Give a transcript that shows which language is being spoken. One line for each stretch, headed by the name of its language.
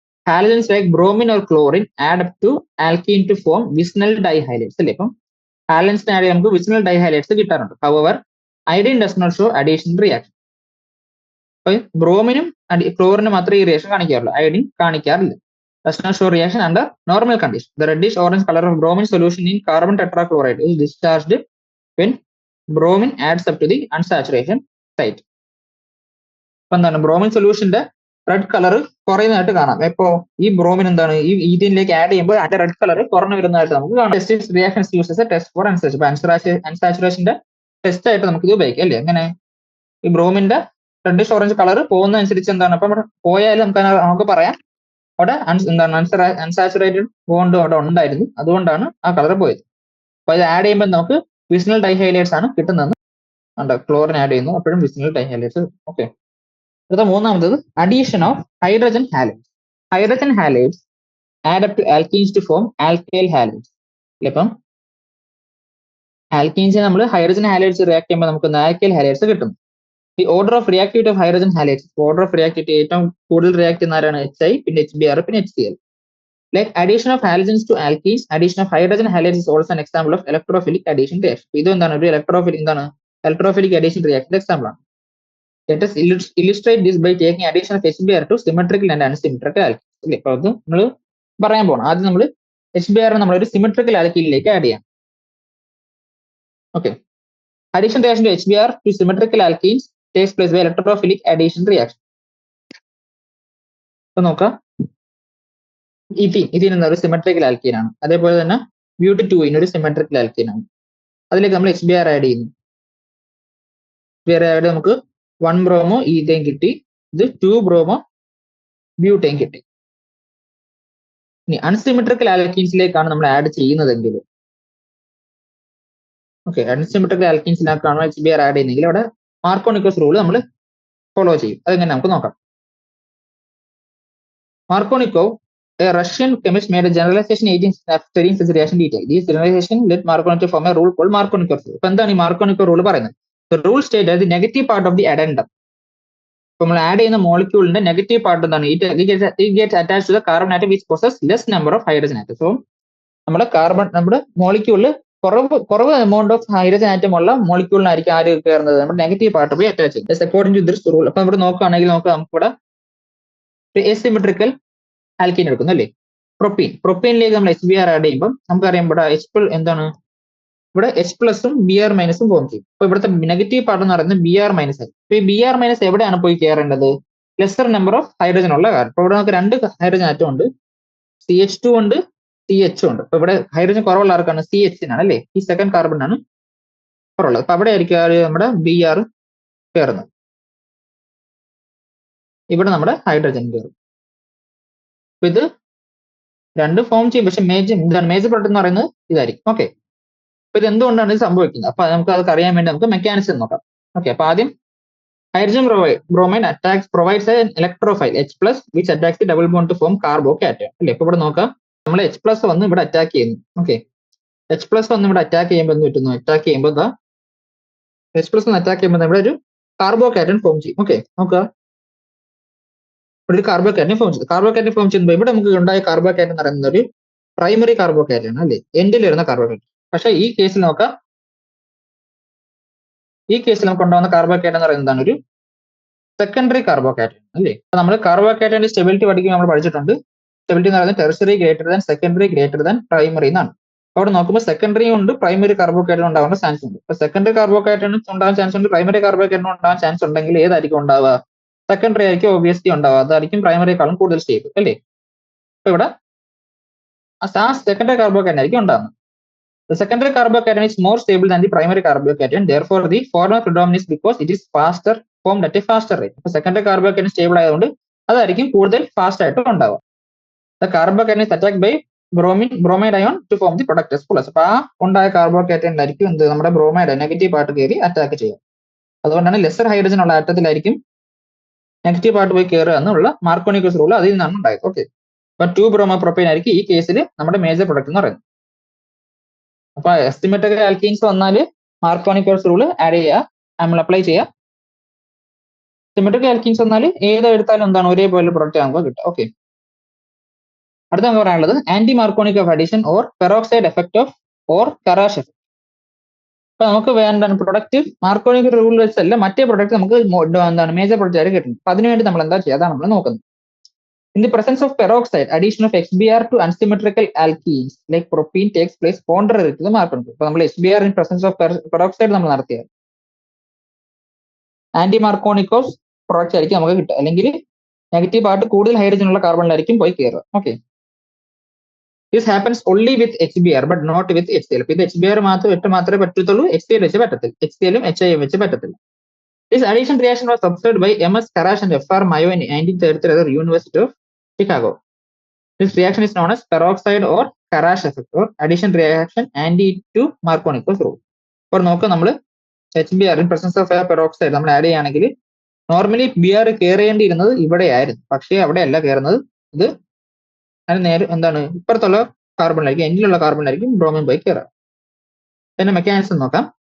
English: Halogens like bromine or chlorine add up to alkene to form vicinal dihalides അല്ലേ.
Malayalam: ഇപ്പം ഹാലജൻസിന് add നമുക്ക് വിസ്നൽ ഡൈഹൈലൈറ്റ്സ് കിട്ടാറുണ്ട്.
English: However iodine does not show addition reaction.
Malayalam: അപ്പൊ ബ്രോമിനും ക്ലോറിനും മാത്രമേ ഈ റിയാക്ഷൻ കാണിക്കാറുള്ളൂ, ഐഡിൻ കാണിക്കാറില്ല.
English: Does not show reaction under normal condition. The reddish orange color of bromine solution in carbon tetrachloride is discharged when bromine adds up to the unsaturation site.
Malayalam: അപ്പൊ എന്താണ് bromine സൊല്യൂഷന്റെ red colour കുറയുന്നതായിട്ട് കാണാം. ഇപ്പോ ഈ bromine എന്താണ് ഈ ഈഥീനിലേക്ക് add ചെയ്യുമ്പോൾ അതിന്റെ red colour കുറഞ്ഞു വരുന്നതായിട്ട് നമുക്ക് കാണാം. Reactions uses test for അൺസാച്ചുറേഷന്റെ test ആയിട്ട് നമുക്ക് ഇത് ഉപയോഗിക്കാം അല്ലേ. അങ്ങനെ ഈ ബ്രോമിന്റെ റെഡിഷ് ഓറഞ്ച് കളർ പോകുന്നതനുസരിച്ച് എന്താണ് അപ്പൊ പോയാലും നമുക്ക് പറയാം അവിടെ എന്താണ് അൺസാച്ചുറേറ്റഡ് ബോണ്ട് അവിടെ ഉണ്ടായിരുന്നു, അതുകൊണ്ടാണ് ആ കളർ പോയത്. അപ്പൊ ഇത് ആഡ് ചെയ്യുമ്പോൾ നമുക്ക് വിസ്നൽ ഡൈഹൈലൈറ്റ്സ് ആണ് കിട്ടുന്നത്. ക്ലോറിൻ ആഡ് ചെയ്യുന്നു, അപ്പോഴും വിസ്നൽ ഡൈഹൈലൈറ്റ്സ്. ഓക്കെ, അടുത്ത മൂന്നാമത്തത് addition of hydrogen halogens.
English: hydrogen halides add up to alkenes to form alkyl halides.
Malayalam: ഇപ്പം ആൽക്കീൻസ് നമ്മൾ ഹൈഡ്രജൻ ഹാലൈഡ്സ് റിയാക്ട് ചെയ്യുമ്പോൾ നമുക്ക് ആൽക്കൈൽ ഹാലൈഡ്സ് കിട്ടും. ഈ order of reactivity of hydrogen halides, order of reactivity ഏറ്റവും കൂടുതൽ റിയാക്ട് ചെയ്യുന്ന ആരാണ്?
English: HI, പിന്നെ HBr, പിന്നെ HCl. Like addition of halogens to alkenes, addition of hydrogen halides is also an example of electrophilic addition reaction.
Malayalam: ഇത് എന്താണ്? ഒരു electrophilic addition reaction example ആണ്.
English: Let us illustrate this by taking addition of HBr to symmetrical and unsymmetrical alkenes.
Malayalam: അല്ലേ? അപ്പോൾ അത് നമ്മൾ പറയാൻ പോകണം. ആദ്യം നമ്മൾ HBr നമ്മൾ ഒരു സിമെട്രിക്കൽ ആൽക്കീനിലേക്ക് ആഡ് ചെയ്യാം.
English: Okay. Addition reaction to HBr to symmetrical alkenes takes place by electrophilic addition reaction.
Malayalam: അപ്പോൾ നോക്കാം, ഇതിന് ഒരു സിമെട്രിക്കൽ ആൽക്കീൻ ആണ്. അതേപോലെ തന്നെ But2 ഒരു സിമെട്രിക്കൽ ആൽക്കീൻ ആണ്. അതിലേക്ക് നമ്മൾ HBr ആഡ് ചെയ്യുന്നു. HBr ആഡ് നമുക്ക് 1 ബ്രോമോ ഈഥേൻ കിട്ടി, ഇത് 2 ബ്രോമോ ബ്യൂട്ടേൻ കിട്ടി. ഇനി അൺസിമെട്രിക്കൽ ആൽക്കീൻസിലേക്കാണ് നമ്മൾ ആഡ് ചെയ്യുന്നതെങ്കിൽ, ഓക്കെ, അൺസിമെട്രിക്കൽ ആൽക്കീൻസിലേക്കാണ് HBr ആഡ് ചെയ്യുന്നതെങ്കിൽ അവിടെ മാർക്കോണിക്കോസ് റൂൾ നമ്മൾ ഫോളോ ചെയ്യും. അതെങ്ങനെ നമുക്ക് നോക്കാം.
English: Markovnikov, a Russian chemist, made a generalization agent after studying such reaction detail. This generalization led Markovnikov to form a rule called Markovnikov rule.
Malayalam: അപ്പോൾ എന്താണ് ഈ Markovnikov rule പറയുന്നത്?
English: The rule states that the negative part of the addendum,
Malayalam: ഇപ്പോൾ നമ്മൾ add ചെയ്യുന്ന മോളിക്യൂളിന്റെ negative part എന്താണ്?
English: It gets attached to the carbon atom which possess less number of hydrogen atoms.
Malayalam: So നമ്മുടെ മോളിക്യൂളിൽ കുറവ് എമൗണ്ട് ഓഫ് ഹൈഡ്രജൻ ആറ്റം ഉള്ള മോളിക്യൂളിനായിരിക്കും ആര് കയറുന്നത്? നമ്മുടെ നെഗറ്റീവ് പാർട്ട് പോയി അറ്റാച്ച് ചെയ്യും.
English: According to this rule.
Malayalam: അപ്പൊ ഇവിടെ നോക്കുകയാണെങ്കിൽ നമുക്കിവിടെ എസിമെട്രിക്കൽ ആൽക്കീൻ എടുക്കുന്നു അല്ലേ? പ്രൊപ്പീനിലേക്ക് നമ്മൾ HBr ആഡ് ചെയ്യുമ്പോൾ നമുക്കറിയാം ഇവിടെ എന്താണ്? ഇവിടെ H+ഉം Br- ഫോം ചെയ്യും. അപ്പൊ ഇവിടുത്തെ നെഗറ്റീവ് പാർട്ട് എന്ന് പറയുന്നത് Br- ആയി. അപ്പൊ ഈ Br- എവിടെയാണ് പോയി കയറേണ്ടത്? ലെസർ നമ്പർ ഓഫ് ഹൈഡ്രജൻ ഉള്ള കാരണം. അപ്പൊ ഇവിടെ നമുക്ക് 2 ഹൈഡ്രജൻ ആറ്റം ഉണ്ട്, CH2 ഉണ്ട്, CH ഉണ്ട്. അപ്പൊ ഇവിടെ ഹൈഡ്രജൻ കുറവുള്ള ആർക്കാണ്? CH-നാണ് അല്ലേ? ഈ സെക്കൻഡ് കാർബണിനാണ് കുറവുള്ളത്. അപ്പൊ അവിടെ ആയിരിക്കും നമ്മുടെ Br കയറുന്നത്. ഇവിടെ നമ്മുടെ ഹൈഡ്രജൻ കയറും. അപ്പൊ ഇത് 2 ഫോം ചെയ്യും. പക്ഷെ മേജർ പ്രൊഡക്റ്റ് എന്ന് പറയുന്നത് ഇതായിരിക്കും. ഓക്കെ, അപ്പൊ ഇത് എന്തുകൊണ്ടാണ് ഇത് സംഭവിക്കുന്നത്? അപ്പൊ നമുക്ക് അതൊക്കെ അറിയാൻ വേണ്ടി നമുക്ക് മെക്കാനിസം നോക്കാം. ഓക്കെ, അപ്പൊ ആദ്യം
English: Hydrogen bromide provides an electrophile H+, which attacks the double bond to form carbocation.
Malayalam: അല്ലേ? ഇപ്പൊ ഇവിടെ നോക്കാം, നമ്മൾ H+ വന്ന് ഇവിടെ അറ്റാക്ക് ചെയ്യുന്നു. ഓക്കെ, H+ വന്ന് ഇവിടെ അറ്റാക്ക് ചെയ്യുമ്പോൾ എന്ത് പറ്റുന്നു? H+ വന്ന് അറ്റാക്ക് ചെയ്യുമ്പോൾ ഇവിടെ ഒരു കാർബോകാറ്റൻ ഫോം ചെയ്യും. ഓക്കെ, നോക്കുക, ഇവിടെ ഒരു കാർബോകാറ്റൻ ഫോം ചെയ്തു. കാർബോകാറ്റൻ ഫോം ചെയ്യുമ്പോൾ ഇവിടെ നമുക്ക് ഉണ്ടായ കാർബോകാറ്റൻ എന്ന് പറയുന്നത് ഒരു പ്രൈമറി കാർബോകാറ്റൻ ആണ് അല്ലേ? എൻഡിൽ വരുന്ന കാർബോകാറ്റൻ. പക്ഷെ ഈ കേസിൽ നോക്കാം, ഈ കേസിൽ നമുക്ക് ഉണ്ടാകുന്ന കാർബോകാറ്റൻ എന്ന് പറയുന്നതാണ് ഒരു സെക്കൻഡറി കാർബോകാറ്റൻ അല്ലേ? നമ്മൾ കാർബോകാറ്റന്റെ സ്റ്റെബിലിറ്റി പഠിക്കുമ്പോൾ നമ്മൾ പഠിച്ചിട്ടുണ്ട്. സ്റ്റെബിലിറ്റി എന്ന് പറയുന്നത് tertiary greater than secondary greater than primary എന്നാണ്. അവിടെ നോക്കുമ്പോൾ സെക്കൻഡറി ഉണ്ട്, പ്രൈമറി കാർബോകാറ്റൻ ഉണ്ടാവാൻ ചാൻസ് ഉണ്ട്. അപ്പൊ സെക്കൻഡറി കാർബോകാറ്റൻ ഉണ്ടാവാൻ ചാൻസ് ഉണ്ട്, പ്രൈമറി കാർബോകാറ്റൻ ഉണ്ടാവാൻ ചാൻസ് ഉണ്ടെങ്കിൽ ഏതായിരിക്കും ഉണ്ടാവുക? സെക്കൻഡറി ആയിരിക്കും ഓബിയസ്ലി ഉണ്ടാവുക. അതായിരിക്കും പ്രൈമറിയെക്കാളും കൂടുതൽ സ്റ്റേബിൾ അല്ലേ? അപ്പൊ ഇവിടെ സെക്കൻഡറി കാർബോകാറ്റൻ ആയിരിക്കും ഉണ്ടാകുന്നത്.
English: The secondary carbocation is more stable than the primary carbocation. Therefore, the former predominates because it is faster formed at a faster rate.
Malayalam: അപ്പോൾ സെക്കൻഡറി കാർബോകാറ്റൻ സ്റ്റേബിൾ ആയതുകൊണ്ട് അതായിരിക്കും കൂടുതൽ ഫാസ്റ്റ് ആയിട്ട് ഉണ്ടാവുക.
English: The carbocation is attacked by bromide ion to form the product H+.
Malayalam: അപ്പൊ ആ ഉണ്ടായ കാർബോകാറ്റനിലായിരിക്കും എന്ത്? നമ്മുടെ ബ്രോമൈഡ് നെഗറ്റീവ് പാർട്ട് കയറി അറ്റാക്ക് ചെയ്യുക. അതുകൊണ്ടാണ് ലെസർ ഹൈഡ്രജൻ ഉള്ള ആറ്റത്തിലായിരിക്കും നെഗറ്റീവ് പാർട്ട് പോയി കയറുക എന്നുള്ള മാർക്കോണിക്കോസ് റൂൾ അതിൽ നിന്നാണ് ഉണ്ടായത്. ഓക്കെ, അപ്പൊ 2 ബ്രോമോ പ്രൊപ്പൈൻ ആയിരിക്കും ഈ കേസിൽ നമ്മുടെ മേജർ പ്രൊഡക്റ്റ് എന്ന് പറയുന്നത്. അപ്പൊ എസ്റ്റിമേറ്റഡ് ആൽക്കീൻസ് വന്നാൽ മാർക്കോണിക്കോസ് റൂൾ ആഡ് ചെയ്യുക, നമ്മൾ അപ്ലൈ ചെയ്യുക. സിമെട്രിക് ആൽക്കീൻസ് വന്നാൽ ഏതെടുത്താലും എന്താണ് ഒരേപോലെ പ്രൊഡക്റ്റ് നമുക്ക് കിട്ടുക. ഓക്കെ, അടുത്ത നമുക്ക് പറയാനുള്ളത് anti മാർക്കോണിക് of addition or peroxide effect of or കറാഷ് effect. അപ്പൊ നമുക്ക് വേണ്ട പ്രൊഡക്റ്റ് മാർക്കോണിക് റൂൾ വെച്ചല്ല മറ്റേ പ്രൊഡക്റ്റ് നമുക്ക് എന്താണ് മേജർ പ്രൊഡക്റ്റ് ആയിട്ട് കിട്ടുന്നത്. അപ്പൊ അതിനുവേണ്ടി നമ്മൾ എന്താ ചെയ്യുക? അതാണ് നമ്മൾ നോക്കുന്നത്.
English: In the presence of peroxide, addition of HBr to unsymmetrical alkenes like propene takes place contrary to the Markovnikov.
Malayalam: അപ്പോൾ നമ്മൾ HBr
English: in presence of peroxide
Malayalam: നമ്മൾ നടത്തിയാൽ ആന്റി മാർക്കോണിക്കോസ് പ്രോഡക്റ്റ് ആയിരിക്കും നമുക്ക് കിട്ടുക. അല്ലെങ്കിൽ നെഗറ്റീവ് പാർട്ട് കൂടുതൽ ഹൈഡ്രജൻ ഉള്ള കാർബണിലായിരിക്കും പോയി കയറുക.
English: Okay, this happens only with HBr but not with HCl.
Malayalam: അപ്പോൾ ഇത് HBr മാത്രമേ പറ്റത്തുള്ളൂ, HCl വെച്ച് പറ്റത്തില്ല. HCl-ഉം HI വെച്ച് പറ്റത്തില്ല.
English: This addition reaction was observed by M.S. Karash and F.R. Mayo in 1933 University of Chicago. This reaction is known as peroxide or Karash effect or addition reaction anti to Markovnikov rule.
Malayalam: അപ്പോൾ നോക്കാം, നമ്മൾ HBr
English: in presence of peroxide
Malayalam: നമ്മൾ add ചെയ്യുകയാണെങ്കിൽ normally Br കയറേണ്ടിയിരുന്നത് ഇവിടെ ആയിരുന്നു, പക്ഷേ അവിടെ അല്ല കയറുന്നത്, ഇത് അതിന് നേരെ എന്താണ് ഇപ്പുറത്തുള്ള കാർബണിലായിരിക്കും, എൻഡിലുള്ള കാർബണിലായിരിക്കും ബ്രോമിൻ പോയി കയറുക. പിന്നെ മെക്കാനിസം നോക്കാം.